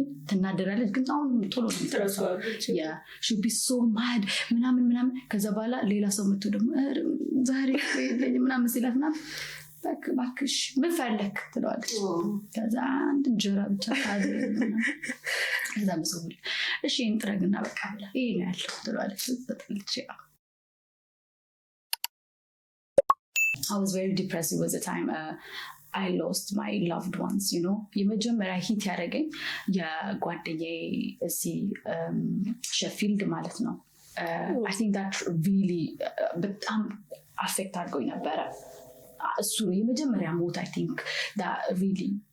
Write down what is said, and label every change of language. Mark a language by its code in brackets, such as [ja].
[am] ትናደራለች ግን አሁን ቶሎ ትረሳለች [en] yeah she'll be so mad [am] ምናምን ከዛ በኋላ ሌላ ሰው መጥቶ ደግሞ ዛሬ ምናምን ሲላት ምናምን ባክሽ ምን ፈለክ ትለዋለች ከዛ አንድ እንጀራ ብቻ ታድርግና ከዛ መስውል እሺ እንጥረግና በቃ ብላ ይሄ ነው ያለው ትለዋለች ትጠልች [en] I was very depressed. It was a time I lost my loved ones, you know. [am] የመጀመሪያ ሂት ያደረገኝ የጓደኛዬ እዚህ ሼፊልድ ማለት ነው [en] I think that really [am] በጣም አፌክት አድርጎኝ ነበረ እሱ የመጀመሪያ ሞት I think that really